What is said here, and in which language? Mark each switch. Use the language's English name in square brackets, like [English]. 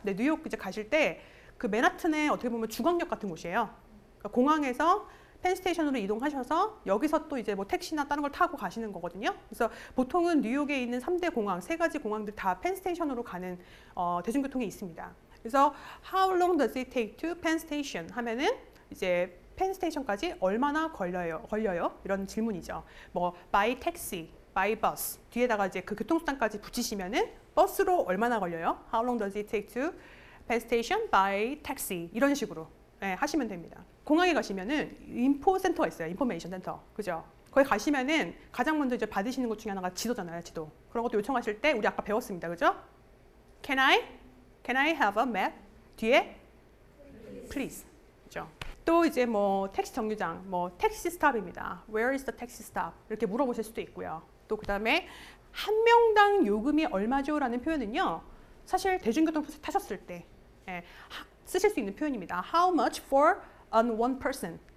[Korean] 네, 뉴욕 이제 가실 때 그 맨하튼에 어떻게 보면 중앙역 같은 곳이에요. 그러니까 공항에서 펜스테이션으로 이동하셔서 여기서 또 이제 뭐 택시나 다른 걸 타고 가시는 거거든요. 그래서 보통은 뉴욕에 있는 3대 공항, 3가지 공항들 다 펜스테이션으로 가는 대중교통이 있습니다. 그래서 [English] How long does it take to Penn Station? [Korean] 하면은 이제 펜스테이션까지 얼마나 걸려요? 이런 질문이죠. 뭐 [English] by taxi, by bus [Korean] 뒤에다가 이제 그 교통수단까지 붙이시면은 버스로 얼마나 걸려요? [English] How long does it take to Penn Station by taxi? [Korean] 이런 식으로 하시면 됩니다. 공항에 가시면은 인포센터가 있어요. 인포메이션 센터. 그죠? 거기 가시면은 가장 먼저 이제 받으시는 것 중에 하나가 지도잖아요. 지도. 그런 것도 요청하실 때 우리 아까 배웠습니다. 그죠? [English] Can I have a map? [Korean] 뒤에 please. 그죠? 또 이제 뭐 택시 정류장, 뭐 택시 스탑입니다. [English] Where is the taxi stop? [Korean] 이렇게 물어보실 수도 있고요. 또 그다음에 한 명당 요금이 얼마죠?라는 표현은요. 사실 대중교통 타셨을 때 쓰실 수 있는 표현입니다. [English] How much for on one person?